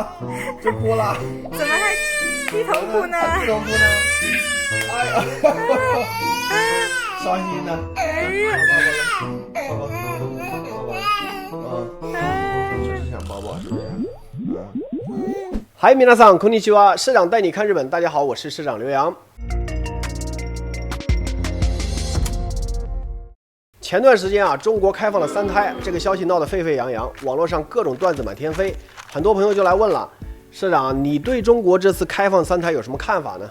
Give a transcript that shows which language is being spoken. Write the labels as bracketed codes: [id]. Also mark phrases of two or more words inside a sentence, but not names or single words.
[zh] 就哭了？怎么还低头哭呢？低头哭呢？哎呀，伤心呢。哎呀，就是想抱抱，是不是？嗨， [ja] 皆さんこんにちは， [zh] 社长带你看日本。大家好，我是社长刘洋。前段时间啊，中国开放了3胎，这个消息闹得沸沸扬扬，网络上各种段子满天飞，很多朋友就来问了，社长，你对中国这次开放3胎有什么看法呢？